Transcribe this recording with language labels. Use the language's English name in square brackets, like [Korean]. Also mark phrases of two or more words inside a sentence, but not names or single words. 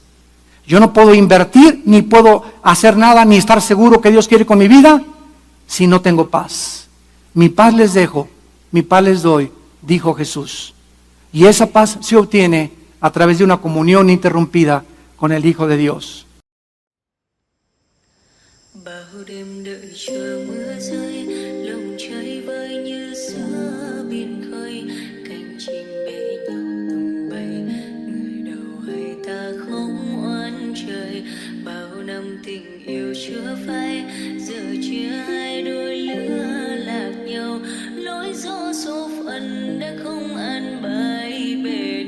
[Spanish] Yo no puedo invertir, ni puedo hacer nada, ni estar seguro que Dios quiere con mi vida si no tengo paz. Mi paz les dejo, mi paz les doy, dijo Jesús. Y esa paz se obtiene a través de una comunión interrumpida con el Hijo de Dios. [Vietnamese] Bao đêm đợi chờ mưa rơi, lòng trời vơi như giữa biển khơi, cánh chim bế nhau tung bay, người đầu hay ta không oán trời. Bao năm tình yêu chưa phai, giờ chia hai đôi lứa lạc nhau, lối gió số phận đã không an bài bề.